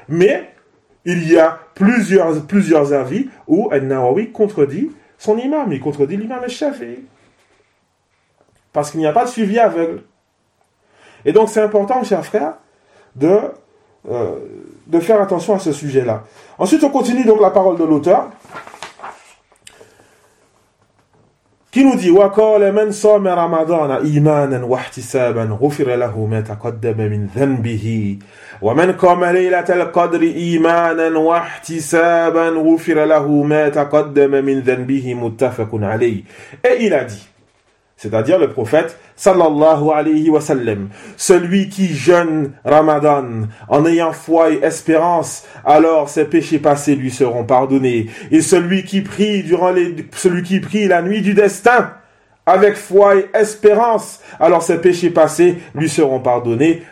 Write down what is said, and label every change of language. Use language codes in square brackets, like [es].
[fr] Mais il y a plusieurs avis où al-Nawawi contredit son imam, il contredit l'imam shafi'i. Parce qu'il n'y a pas de suivi aveugle. Et donc c'est important, chers frères, de faire attention à ce sujet-là. Ensuite, on continue donc la parole de l'auteur. qui nous dit [ar] وقال من صام رمضان إيمانا واحتسابا غفر له ما تقدم من ذنبه ومن قام ليلة القدر إيمانا واحتسابا غفر له ما تقدم من ذنبه متفق عليه. [fr] Et il a dit, c'est-à-dire le prophète sallallahu alayhi wa sallam, celui qui jeûne Ramadan en ayant foi et espérance, alors ses péchés passés lui seront pardonnés. Et celui qui prie la nuit du destin avec foi et espérance, alors ses péchés passés lui seront pardonnés.